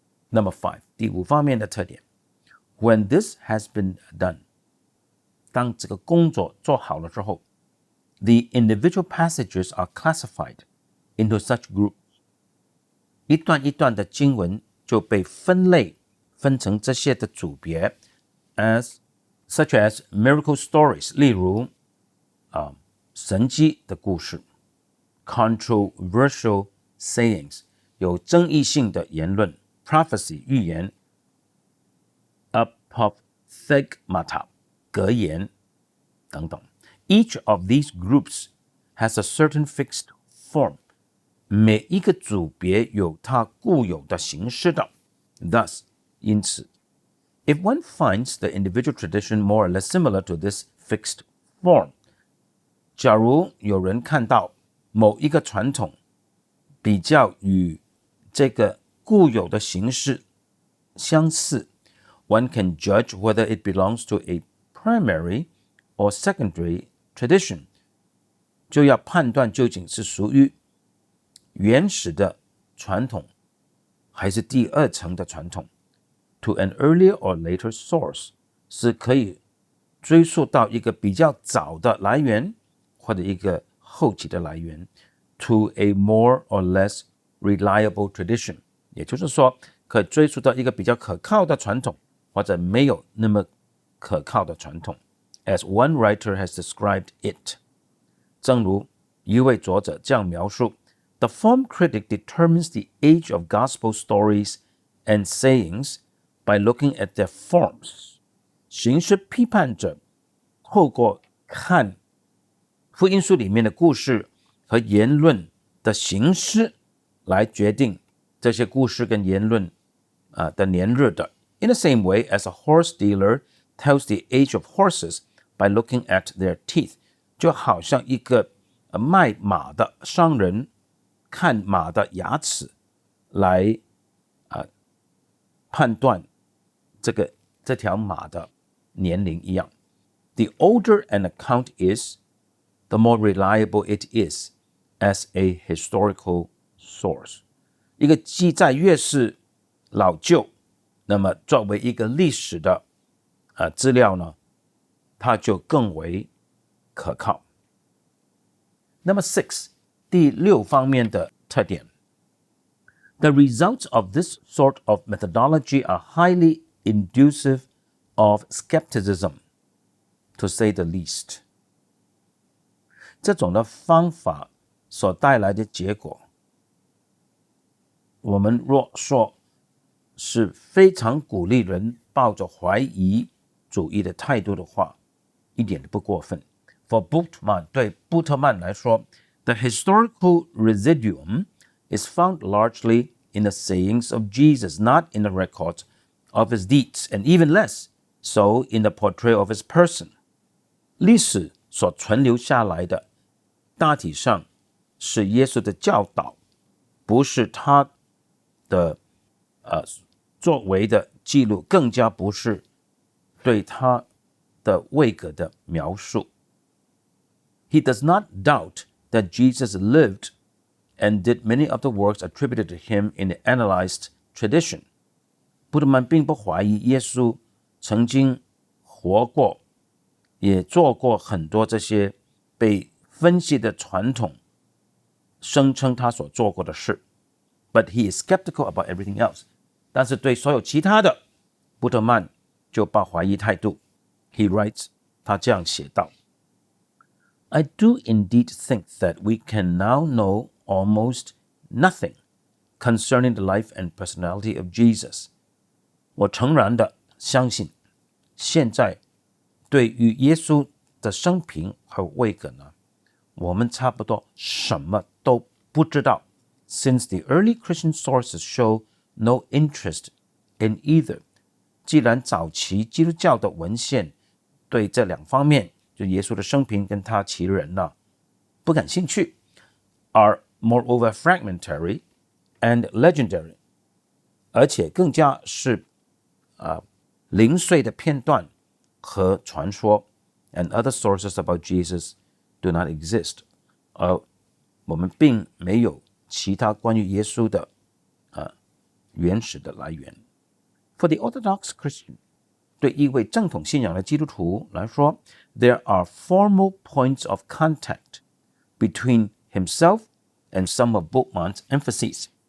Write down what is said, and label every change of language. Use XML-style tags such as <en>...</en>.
<en>Number 5，</en> <zh>第5方面的特点。</zh> <en>When this has been done，</en> <zh>当这个工作做好了之后，</zh> <en>the individual passages are classified into such groups，</en> <zh>一段一段的经文就被分成这些的组别</zh> <en>such as miracle stories，</en> <zh>例如神迹的故事</zh> <en>controversial sayings，</en> <zh>有争议性的言论</zh> <en>prophecy</en> <zh>预言 apophthegmata 格言等等。</zh> <en>Each of these groups has a certain fixed form，</en> <zh>每一个组别有它固有的形式的。</zh> <en>Thus，</en> <zh>因此</zh> <en>if one finds the individual tradition more or less similar to this fixed form，</en> <zh>假如有人看到某一个传统比较与这个固有的形式相似，</zh> <en>one can judge whether it belongs to a primary or secondary tradition，</en> <zh>就要判断究竟是属于原始的传统还是第二层的传统。</zh> <en>To an earlier or later source，</en> <zh>是可以追溯到一个比较早的来源或者一个后期的来源。</zh> <en>To a more or less reliable tradition，</en> <zh>也就是说可以追溯到一个比较可靠的传统或者没有那么可靠的传统。</zh> <en>As one writer has described it，</en> <zh>正如一位作者这样描述</zh> <en>The form critic determines the age of gospel stories and sayings by looking at their forms。</en> <zh>形式批判者透过看福音书里面的故事和言论的形式来决定这些故事跟言论的年日的。</zh> <en>In the same way as a horse dealer tells the age of horses by looking at their teeth，</en> <zh>就好像一个卖马的商人看马的牙齿来判断这条马的年龄一样。</zh> <en>The older an account is, the more reliable it is as a historical source。</en> <zh>一个记载越是老旧，那么作为一个历史的资料呢，它就更为可靠。</zh> <en>Number 6，</en> <zh>第6方面的特点。</zh> <en>The results of this sort of methodology are highly inducive of skepticism, to say the least。</en> <zh>这种的方法所带来的结果，我们若说是非常鼓励人抱着怀疑主义的态度的话，一点都不过分。</zh> <en>For Bultmann，</en> <zh>对布特曼来说</zh> <en>The historical residuum is found largely in the sayings of Jesus, not in the records of his deeds, and even less so in the portrayal of his person。</en> <zh>历史所存留下来的大体上是耶稣的教导，不是他的作为的记录，更加不是对他的位格的描述。</zh> <en>He does not doubt that Jesus lived and did many of the works attributed to him in the analyzed tradition。</en> <zh>布特曼并不怀疑耶稣曾经活过，也做过很多这些被分析的传统声称他所做过的事。</zh> <en>But he is skeptical about everything else。</en> <zh>但是对所有其他的，布特曼就抱怀疑态度。</zh> <en>He writes，</en> <zh>他这样写道</zh> <en>I do indeed think that we can now know almost nothing concerning the life and personality of Jesus。</en> <zh>我诚然的相信，现在对于耶稣的生平和位格呢，我们差不多什么都不知道。</zh> <en>Since the early Christian sources show no interest in either。</en> <zh>既然早期基督教的文献对这两方面，就耶稣的生平跟他其人不感兴趣 ，</zh> <en>are moreover fragmentary and legendary，</en> <zh>而且更加是零碎的片段和传说 ，</zh> <en>and other sources about Jesus do not exist，</en> <zh>而我们并没有其他关于耶稣的原始的来源。</zh> <en>For the Orthodox Christian，</en> <zh>对一位正统信仰的基督徒来说 ，</zh> <en>there are formal points of contact between himself and some of Bultmann's emphases。</en>